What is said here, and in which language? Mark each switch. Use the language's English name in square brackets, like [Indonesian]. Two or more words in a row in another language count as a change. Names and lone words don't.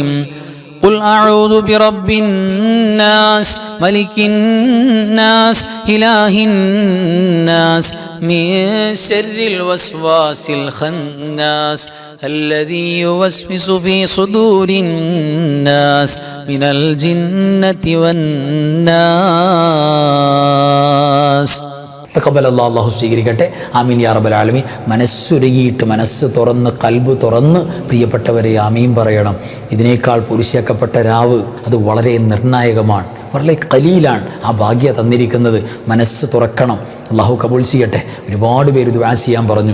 [Arabic] قل أعوذ برب الناس ملك الناس إله الناس من شر الوسواس الخناس الذي يوسوس في صدور الناس من الجنة والناس. [Malayalam] അല്ലാഹു സ്വീകരിക്കട്ടെ. [Arabic] آمين يا رب العالمين. [Malayalam] മനസ്സുരുകിയിട്ട്, മനസ്സ് തുറന്ന്, കൽബ് തുറന്ന് പ്രിയപ്പെട്ടവരെ ആമീൻ പറയണം. ഇതിനേക്കാൾ പുരുഷാക്കപ്പെട്ട രാവ് അത് വളരെ നിർണായകമാണ്, വളരെ ഖലീലാണ് ആ ഭാഗ്യ തന്നിരിക്കുന്നത്. മനസ്സ് തുറക്കണം. അള്ളാഹു കബൂൽ ചെയ്യട്ടെ. ഒരുപാട് പേര് ദുആ ചെയ്യാൻ പറഞ്ഞു.